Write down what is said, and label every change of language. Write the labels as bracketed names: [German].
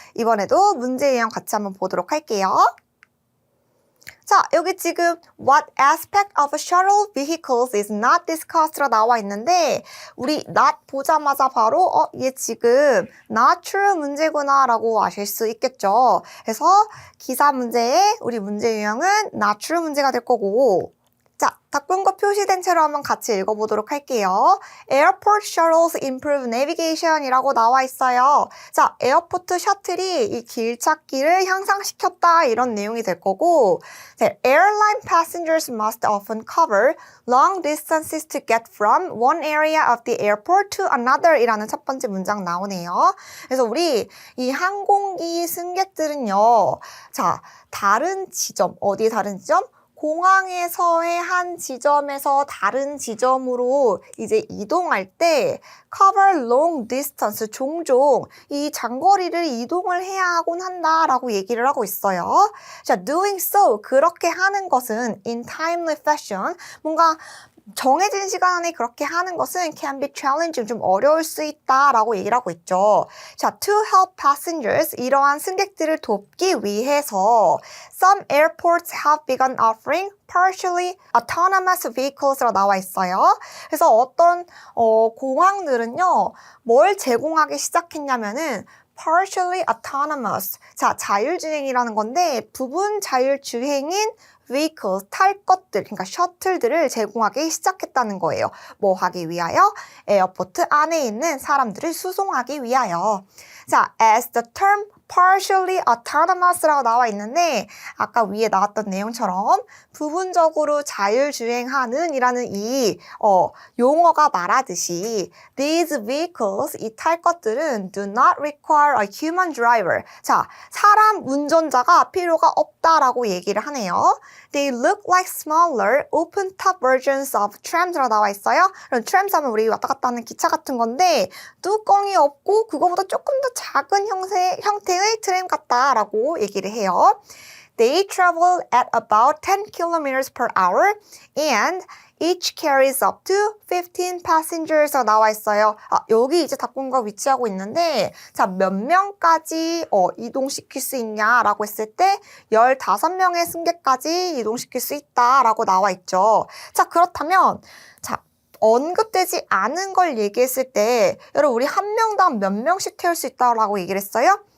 [Korean] 이번에도 문제 유형 같이 한번 보도록 할게요. 자, 여기 지금 [English] What aspect of shuttle vehicles is not discussed [Korean] 로 나와 있는데 우리 not 보자마자 바로 얘 지금 not true 문제구나 라고 아실 수 있겠죠. 그래서 기사 문제의 우리 문제 유형은 not true 문제가 될 거고 자, 닫문과 표시된 채로 한번 같이 읽어보도록 할게요. [English] Airport shuttles improve navigation이라고 [Korean] 나와 있어요. 자, 에어포트 셔틀이 이 길찾기를 향상시켰다 이런 내용이 될 거고, [English] 자, airline passengers must often cover long distances to get from one area of the airport to another [Korean] 이라는 첫 번째 문장 나오네요. 그래서 우리 이 항공기 승객들은요, 자, 다른 지점, 어디 다른 지점? 공항에서의 한 지점에서 다른 지점으로 이제 이동할 때 [English] cover long distance, [Korean] 종종 이 장거리를 이동을 해야 하곤 한다라고 얘기를 하고 있어요. 자, [English] doing so, [Korean] 그렇게 하는 것은 [English] in timely fashion, [Korean] 뭔가 정해진 시간 안에 그렇게 하는 것은 [English] can be challenging, [Korean] 좀 어려울 수 있다라고 얘기를 하고 있죠. [English] 자, to help passengers, [Korean] 이러한 승객들을 돕기 위해서 [English] some airports have begun offering partially autonomous vehicles라고 [Korean] 나와 있어요. 그래서 어떤 공항들은요, 뭘 제공하기 시작했냐면은 partially autonomous, 자, 자율주행이라는 건데 부분 자율주행인 vehicles, 탈 것들, 그러니까 셔틀들을 제공하기 시작했다는 거예요. 뭐 하기 위하여? 에어포트 안에 있는 사람들을 수송하기 위하여. 자, [English] as the term partially autonomous [Korean] 라고 나와 있는데 아까 위에 나왔던 내용처럼 부분적으로 자율주행하는 이라는 이 용어가 말하듯이 [English] these vehicles, [Korean] 이 탈 것들은 [English] do not require a human driver. [Korean] 자, 사람 운전자가 필요가 없다라고 얘기를 하네요. [English] They look like smaller open-top versions of trams라고 [Korean] 나와 있어요. 그럼 trams 하면 우리 왔다 갔다 하는 기차 같은 건데 뚜껑이 없고 그거보다 조금 더 작은 형태의 트램 같다라고 얘기를 해요. [English] They travel at about 10 kilometers per hour and each carries up to 15 passengers [Korean] 나와 있어요. 여기 이제 닫문과 위치하고 있는데 자, 몇 명까지 이동시킬 수 있냐라고 했을 때 15명의 승객까지 이동시킬 수 있다라고 나와 있죠. 자, 그렇다면 자, 언급되지 않은 걸 얘기했을 때 여러분 우리 한 명당 몇 명씩 태울 수 있다라고 얘기를 했어요?